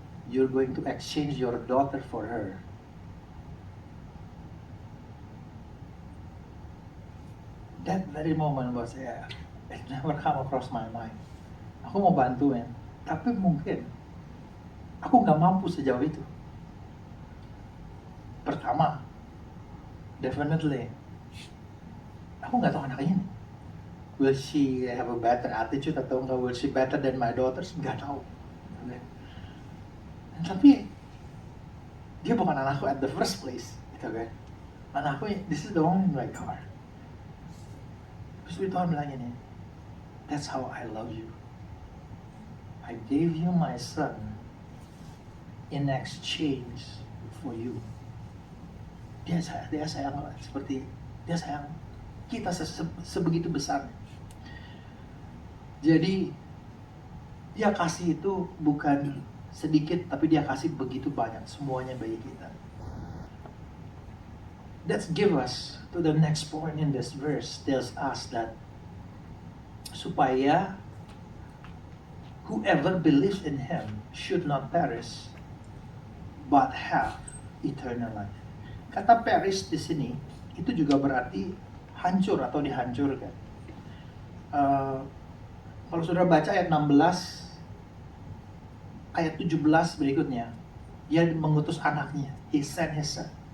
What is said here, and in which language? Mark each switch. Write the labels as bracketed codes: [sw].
[en] You're going to exchange your daughter for her. That very moment [id] buat saya, [en] it never come across my mind. [id] Aku mau bantuin, tapi mungkin aku nggak mampu sejauh itu. Pertama, definitely, aku nggak tahu anak ini. [en] Will she have a better attitude [id] atau enggak? [en] Will she better than my daughters? [id] Nggak tahu. Tapi dia bukan anakku [en] at the first place, [id] gitu kan. [en] Anakku, this is the one in my car. [id] Terus Tuhan bilang ini, [en] that's how I love you. I gave you my son in exchange for you. [id] Dia sayang seperti dia sayang kita sebegitu besar. Jadi dia kasih itu bukan sedikit, tapi dia kasih begitu banyak, semuanya bagi kita. [en] Let's give us to the next point in this verse, tells us that [id] supaya [en] whoever believes in him should not perish but have eternal life. [id] Kata perish di sini itu juga berarti hancur atau dihancurkan. Kalau saudara baca ayat 16, ayat 17 berikutnya, dia mengutus anaknya, [en] he sent his son.